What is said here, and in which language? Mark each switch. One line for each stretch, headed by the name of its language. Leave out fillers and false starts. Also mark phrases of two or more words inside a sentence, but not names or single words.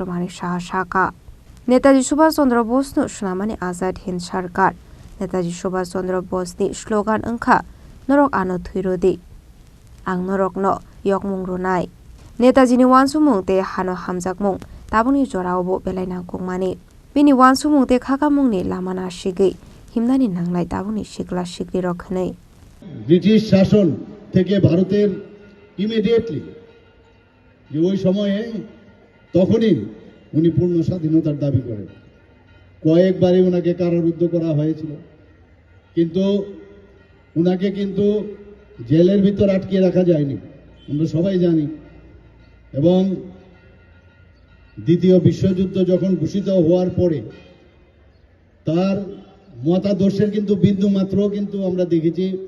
Kok Borok: Manik Saha Shaka Netaji Subhash Chandra Bose no Sunamani Azad Hind Sarkar Netaji Subhash Chandra Bose ni slogan engkha Norok ano thuirodi Ang norok no yokmung runai Netaji ni wansumung te hano hamjakmung tabuni jorao belainang kongmani bini wansumung te khakamung ni lamana shigei himnani nanglai tabuni shikla shikli rokhnei
Bangla: ব্রিটিশ শাসন থেকে ভারতের ইমিডিয়েটলি যে ওই সময়ে তখনই উনি পূর্ণ স্বাধীনতার দাবি করেন কয়েকবারই ওনাকে কারারুদ্ধ করা হয়েছিল কিন্তু ওনাকে কিন্তু জেলের ভিতর আটকে রাখা যায়নি আমরা সবাই জানি এবং দ্বিতীয় বিশ্বযুদ্ধ যখন ঘোষিত হওয়ার পরে তার মতাদর্শের কিন্তু বিন্দু মাত্র কিন্তু আমরা দেখেছি